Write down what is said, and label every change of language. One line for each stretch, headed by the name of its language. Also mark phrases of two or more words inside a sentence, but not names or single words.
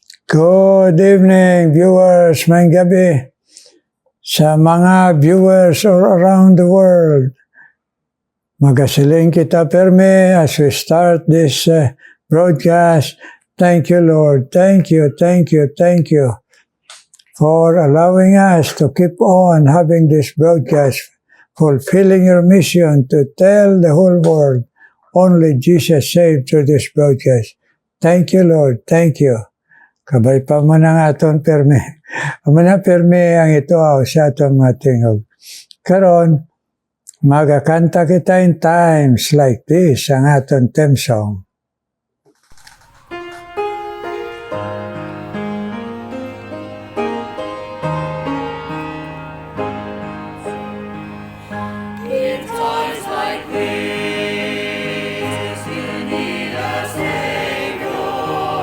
English: Good evening, viewers.
Hiligaynon: May gabi sa mga
English: viewers all around the world.
Hiligaynon: Magasiling kita perme
English: as we start this broadcast. Thank you, Lord. Thank you for allowing us to keep on having this broadcast, fulfilling your mission to tell the whole world only Jesus saved through this broadcast. Thank you, Lord. Thank you.
Hiligaynon: Kabay pa man ang aton perme. Amana perme ang ito sa aton mga tingog. Karon, magakanta kita
English: in times like this
Hiligaynon: ang aton theme song.
English: In times like this, you need a Savior.